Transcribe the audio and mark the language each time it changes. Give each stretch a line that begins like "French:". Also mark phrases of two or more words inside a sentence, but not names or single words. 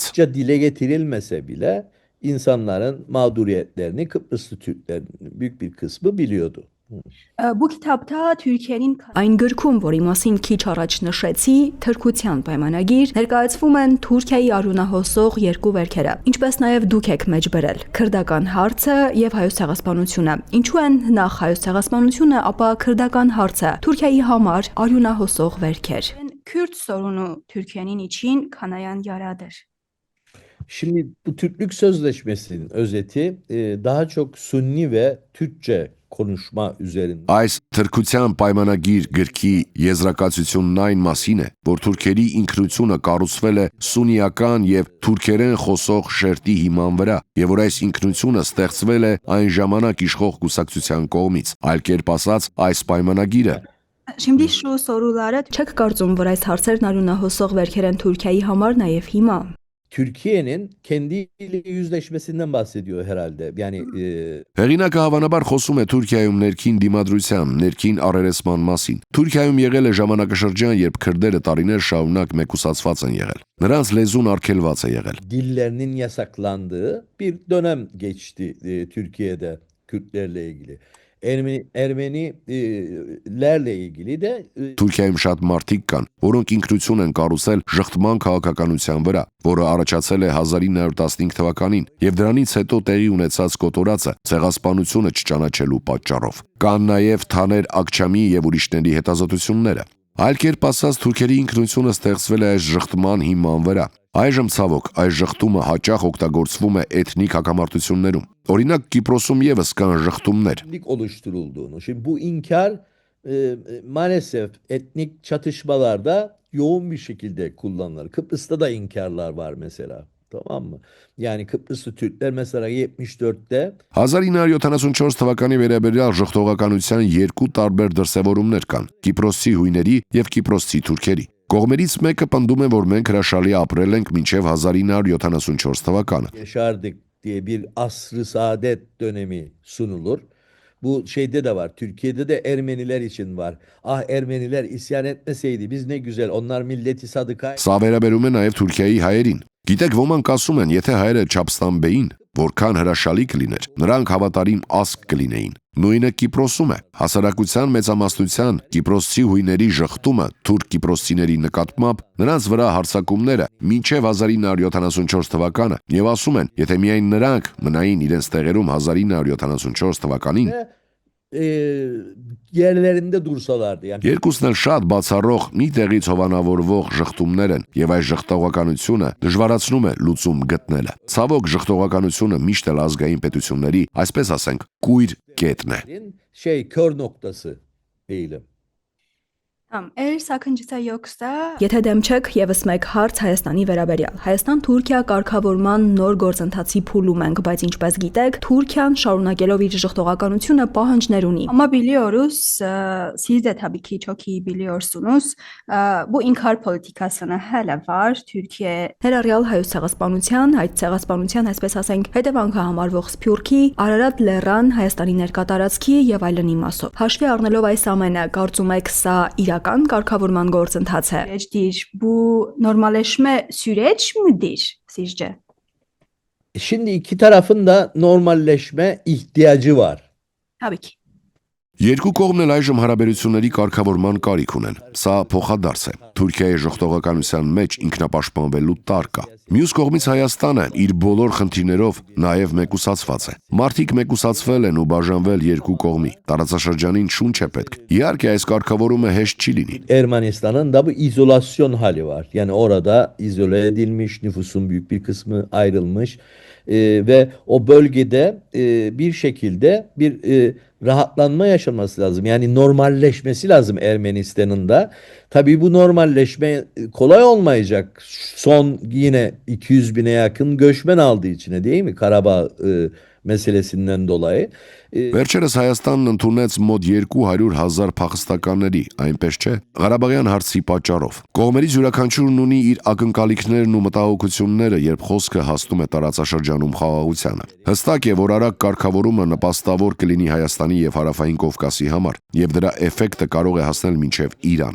Turkish: Dile getirilmese bile insanların mağduriyetlerini Kıbrıslı Türklerin büyük bir kısmı biliyordu. Bu kitapta Türkiye'nin
Armenian: Այն գրքում, որի մասին քիչ առաջ նշեցի, թրկության պայմանագիր, ներկայացվում են Թուրքիայի արյունահոսող երկու վերքերը, ինչպես նաև դուք եք մեջ բերել՝ քրդական հարցը եւ հայոց ցեղասպանությունը։ Ինչու են նախ հայոց ցեղասպանությունը, ապա քրդական հարցը Թուրքիայի համար արյունահոսող վերքեր։
Turkish: Kürt sorunu Türkiye'nin için kanayan yaradır. Şimdi bu Türklük Sözleşmesi'nin özeti daha çok Sunni ve Türkçe konuşma üzerinde.
Armenian: Այս թրկության պայմանագիր գրքի եզրակացությունն այն մասին է, որ թուրքերի ինքնությունը կառուցվել է սունիական եւ թուրքերեն խոսող շերտի հիման վրա, եւ որ այս ինքնությունը ստեղծվել է այն ժամանակ իշխող կուսակցության կողմից։ Այլ կերպ ասած, այս պայմանագիրը
Turkish: Şimdi şu soruları
Armenian: Չեք կարծում, որ այս հարցերն արյունահոսող վերքեր են Թուրքիայի համար նաև հիմա։
Turkish: Türkiye'nin kendiyle yüzleşmesinden bahsediyor herhalde. Yani
Armenian: Հեղինակը հավանաբար խոսում է Թուրքիայում ներքին դիմադրության, ներքին առերեսման մասին։ Թուրքիայում եղել է ժամանակաշրջան, երբ քրդերը տարիներ շարունակ մեկուսացված են եղել։ Նրանց լեզուն արգելված է եղել։
Turkish: dillerinin yasaklandığı bir dönem geçti Türkiye'de Kürtlerle ilgili. Ermenilerle ilgili de
Armenian: Թուրքիայում շատ մարդիկ կան, որոնք ինքնություն են կառուցել ժխտման քաղաքականության վրա, որը առաջացել է 1915 թվականին, եւ դրանից հետո տեղի ունեցած կոտորածը ցեղասպանությունը չճանաչելու պատճառով։ Կան նաեւ Թաներ Ակչամի եւ ուրիշների հետազոտությունները։ Այլ կերպ ասած, թուրքերի ինքնությունը ստեղծվել է այս ժխտման հիման վրա։ Այժմ ցավոք այս ժխտումը հաճախ օգտագործվում է էթնիկ հակամարտություններում։ Օրինակ Կիպրոսում եւս կան ժխտումներ։
Turkish: Oluşturulduğunu. Şimdi bu inkar maalesef etnik çatışmalarda yoğun bir şekilde kullanılır. Kıbrıs'ta da inkarlar var mesela. Tamam mı? Yani Kıbrıslı Türkler mesela 74'te
Armenian: 1974 թվականի վերաբերյալ ժխտողականության երկու տարբեր դրսևորումներ կան՝ Կիպրոսի հույների եւ Կիպրոսի թուրքերի։ Կողմերից մեկը պնդում է, որ մենք հրաշալի ապրել ենք մինչև 1974 թվականը։
Turkish: yaşardık diye bir asr-ı saadet dönemi sunulur. Bu şeyde de var. Türkiye'de de Ermeniler için var. Ah Ermeniler isyan etmeseydi biz ne güzel. Onlar milleti sadıka.
Armenian: Սա վերաբերում է նաև Թուրքիայի հայերին։ Գիտեք, ոմանք ասում են, եթե հայերը չապստամբեին, որքան հրաշալի կլիներ, նրանք հավատարիմ ազգ կլինեին։ Նույնը Կիպրոսում է։ Հասարակության մեծամասնության Կիպրոսի հույների ժխտումը թուրք կիպրոսցիների նկատմամբ նրանց վրա հարձակումները մինչև 1974 թվականը եւ ասում են, եթե միայն նրանք մնային իրենց տեղերում 1974 թվականին,
Turkish: yerlerinde dursalardı. Yani
Armenian: երկուսն էլ շատ բացառող մի տեղից հովանավորվող ժխտումներ են եւ այս ժխտողականությունը դժվարացնում է լուծում գտնելը։ Ցավոք ժխտողականությունը միշտ էլ ազգային պետությունների, այսպես ասենք, կույր կետն է։
Turkish: kör noktası eğilim. Tamam, eğer sakıncası yoksa
Armenian: Եթե դեմ չեք, եւս մեկ հարց Հայաստանի վերաբերյալ։ Հայաստան-Թուրքիա կարգավորման նոր գործընթացի փուլում ենք, բայց ինչպես գիտեք, Թուրքիան շարունակելով իր ժխտողականությունը պահանջներ ունի։
Turkish: ama biliyoruz, siz de tabii ki çok iyi biliyorsunuz, bu inkar politikasını hala var. Türkiye
Armenian: Ներառյալ հայոց ցեղասպանության, այդ ցեղասպանության, այսպես ասենք, հետևանքը համարվող Սփյուռքի, Արարատ լեռան, Հայաստանի ներկա տարածքի եւ այլն իմաստով։ Հաշվի առնելով այս ամենը, կարծում եք սա իրական կարգավորման գործընթաց է։
Turkish: süreçtir. Bu normalleşme süreç midir sizce? Şimdi iki tarafın da normalleşme ihtiyacı var. Tabii ki.
Armenian: Երկու կողմն էլ այժմ հարաբերությունների կարգավորման կարիք ունեն։ Սա փոխադարձ է։ Թուրքիայի ժողտողականության մեջ ինքնապաշտպանվելու տար կա։ Մյուս կողմից Հայաստանը իր բոլոր խնդիրներով նաև մեկուսացված է։ Մարդիկ մեկուսացվել են ու բաժանվել երկու կողմի։ Տարածաշրջանին շունչ է պետք։ Իհարկե այս կարգավորումը հեշտ չի լինի։
Turkish: Ermenistan'ın da bu izolasyon hali var. Yani orada izole edilmiş, nüfusun büyük bir kısmı ayrılmış ve o bölgede bir şekilde bir rahatlanma yaşaması lazım. Yani normalleşmesi lazım Ermenistan'ın da. Tabii bu normalleşme kolay olmayacak. Son yine 200 bine yakın göçmen aldığı içine, değil mi? Karabağ meselesinden dolayı.
Armenian: Վերջերս Հայաստանն ընդունեց մոտ 200,000 փախստականների, այնպես չէ, Ղարաբաղյան հարցի պատճառով։ Կողմերից յուրաքանչյուրն ունի իր ակնկալիքներն ու մտահոգությունները, երբ խոսքը հասնում է տարածաշրջանում խաղաղությանը։ Հստակ է, որ արագ կարգավորումը նպաստավոր կլինի Հայաստանի եւ Հարավային Կովկասի համար, եւ դրա էֆեկտը կարող է հասնել մինչեւ Իրան։